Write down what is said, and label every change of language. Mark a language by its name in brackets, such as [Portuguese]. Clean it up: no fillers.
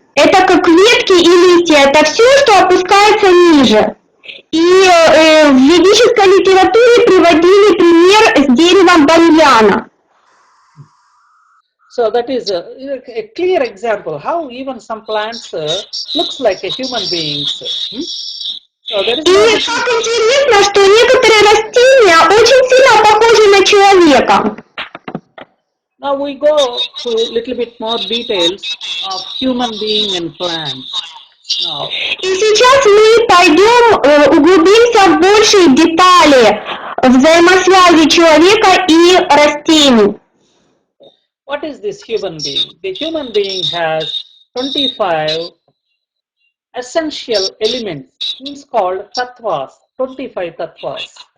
[Russian] Это как ветки и листья, это все, что опускается ниже. И в ведической литературе приводили пример с деревом баньяна. [English] So that is a clear example how even some plants looks like a human beings. So there is [Russian] И так интересно, что некоторые растения очень сильно похожи на человека. [English] Now we go to a little bit more details of human being and plants. Now, [Russian] И сейчас мы пойдем, углубимся в большие детали взаимосвязи человека и растений. [English] what is this human being? The human being has 25 essential elements. It's called tattvas, 25 tattvas.